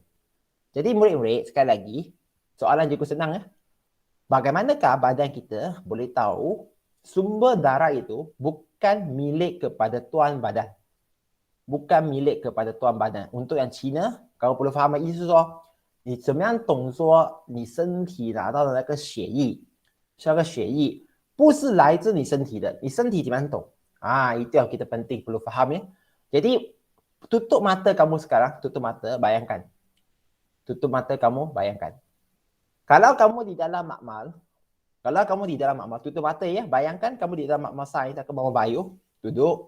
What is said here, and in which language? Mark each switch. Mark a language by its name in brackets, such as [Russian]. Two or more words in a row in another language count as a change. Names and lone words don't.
[Malay] Jadi murid-murid, sekali lagi, soalan cikgu senang ya. Bagaimanakah badan kita boleh tahu sumber darah itu bukan milik kepada tuan badan? Bukan milik kepada tuan badan. Untuk yang Cina, kalau perlu faham [Chinese] 意思说你怎么样懂说你身体拿到的那个血液是那个血液不是来自你身体的，你身体怎么样懂 [Malay] itu yang kita penting perlu faham ya. Jadi tutup mata kamu sekarang, tutup mata, bayangkan. Tutup mata kamu, bayangkan. Kalau kamu di dalam makmal, tutup mata ya, bayangkan kamu di dalam makmal sains atau makmal bio, duduk.